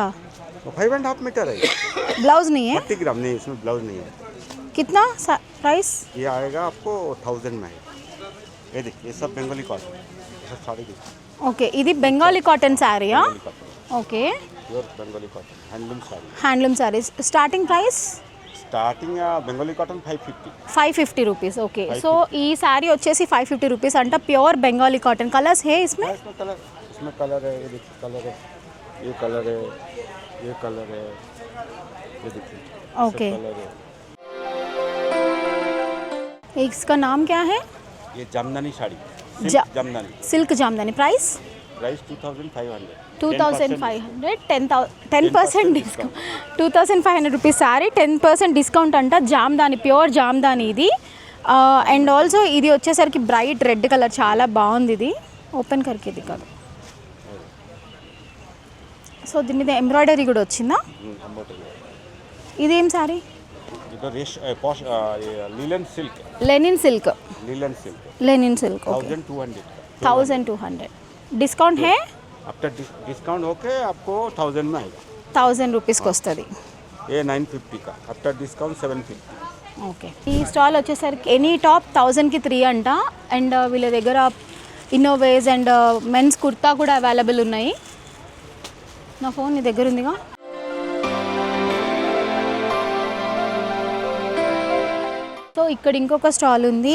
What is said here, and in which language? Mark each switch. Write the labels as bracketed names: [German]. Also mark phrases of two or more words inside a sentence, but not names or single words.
[Hindi] 5.5 मीटर है। ब्लाउज नहीं है? 40 ग्राम नहीं, इसमें ब्लाउज नहीं है। कितना प्राइस? ये आएगा आपको 1000 में। ये देखिए, ये सब [English] Bengali cotton, [Hindi] सब साड़ी देखिए। [Telugu] ఓకే, ఇది బెంగాలీ కాటన్ శారీయా? ఓకే, [English] pure Bengali cotton handloom saree. Handloom sarees. Starting price starting Bengali cotton 550. [Telugu] 550 रुपीज़. [English] okay, so [Telugu] ఈ శారీ వచ్చేసి 550 रुपीज़ అంట. [English] Pure Bengali cotton. Colours [Hindi] है इसमें? इसमें कलर, इसमें कलर है, ये देखिए कलर है, ये कलर है, ये कलर है, ये देखिए ओके, कलर है। इसका नाम क्या है? ये जामदानी साड़ी, जा- सिल्क जामदानी, सिल्क जामदानी. प्राइस प्राइस 2500. [Telugu] 2500. 10% డిస్కౌంట్. 2500 [English] rupees saree, [Telugu] 10% డిస్కౌంట్ అంట. జామ్దాని, ప్యూర్ జామ్దాని ఇది. [English] and also [Telugu] ఇది వచ్చేసరికి [English] bright red colour, [Telugu] చాలా బాగుంది ఇది. ఓపెన్ కరికి ఇది కాదు. సో దీని మీద ఎంబ్రాయిడరీ కూడా వచ్చిందా? ఇదేం శారీ? [Hindi] इधर रेश पॉश [English] linen silk, linen silk. linen silk Linen silk. Okay, 1200. [Hindi] 1200. डिस्काउंट है? [English] after discount [Hindi] होके आपको 1000 में आएगा. [Telugu] 1000 రూపీస్కి వస్తుంది. [Hindi] ये 950 का, [English] after discount [Hindi] 750. [Telugu] ఓకే, ఈ స్టాల్ వచ్చేసరికి [English] any top [Telugu] 1000కి 3 అంట. అండ్ వీళ్ళ దగ్గర ఇన్నోవేస్ అండ్ మెన్స్ కుర్తా కూడా అవైలబుల్ ఉన్నాయి. నా ఫోన్ నీ దగ్గర ఉందిగా. సో ఇక్కడ ఇంకొక స్టాల్ ఉంది.